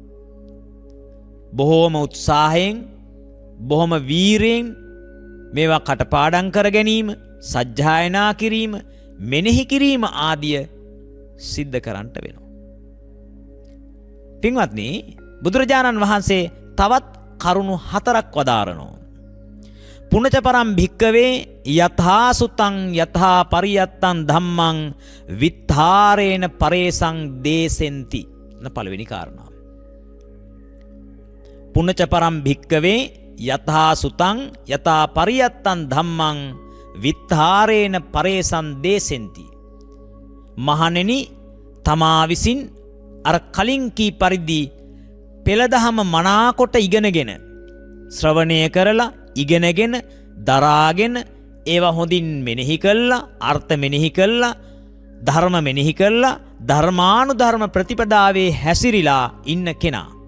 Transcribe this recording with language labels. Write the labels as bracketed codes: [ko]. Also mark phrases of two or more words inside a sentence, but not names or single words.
[si] බොහෝම උත්සාහයෙන්, බොහොම වීරයෙන් මේවා කටපාඩම් කර ගැනීම, සජ්ජායනා කිරීම, මෙනෙහි කිරීම ආදිය සිද්ධ කරන්නට වෙනවා. පින්වත්නි, බුදුරජාණන් වහන්සේ තවත් කරුණු 4ක් වදාරනවා. [pi] පුනච පරම් භික්කවේ යථා සුතං යථා පරියත්තං ධම්මං විත්තාරේන පරේසං දේසෙන්ති. [si] පළවෙනි කාරණාව. [pi] පුනච පරම් භික්කවේ යථා සුතං යථා පරියත්තං ධම්මං විත්තාරේන පරේසං දේසෙන්ති. [si] මහණෙනි, තමා විසින් අර කලින් කී පරිදි පෙළදහම මනාකොට ඉගෙනගෙන, ශ්‍රවණය කරලා ඉගෙනගෙන, දරාගෙන, ඒවා හොඳින් මෙනෙහි කළා, අර්ථ මෙනෙහි කළා, ධර්ම මෙනෙහි කළා, ධර්මානුධර්ම ප්‍රතිපදාවේ හැසිරීලා ඉන්න කෙනා.